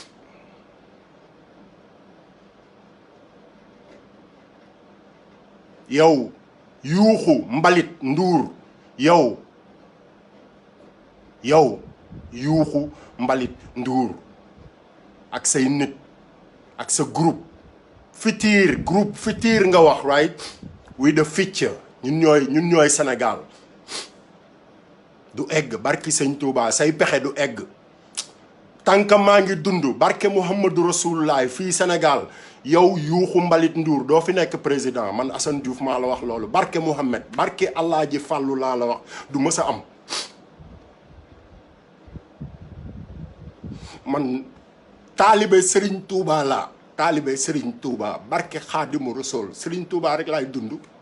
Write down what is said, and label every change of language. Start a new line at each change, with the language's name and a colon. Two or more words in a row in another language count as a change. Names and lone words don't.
Wolof: yow yuuxu mbalit nduur yow yuuxu mbalit nduur ak say nit ak sa groupe Futurs nga wax
English: right with the future
Wolof: ñun ñooy Sénégal du egg barki sëñ Touba say pexe du egg
French: tant que
Wolof: maa ngi dund barke Muhammadu Rasulullah fii Sénégal yow yuuxu mbalit nduur doo fi nekk président man Assane Diouf maa la wax loolu barke Muhammad barke Allah ji fàllu laa la wax du mës a am man taalibe Serigne Touba laa taalibe Serigne Touba barke Xaadimu Rasul Serigne Touba rek laay dund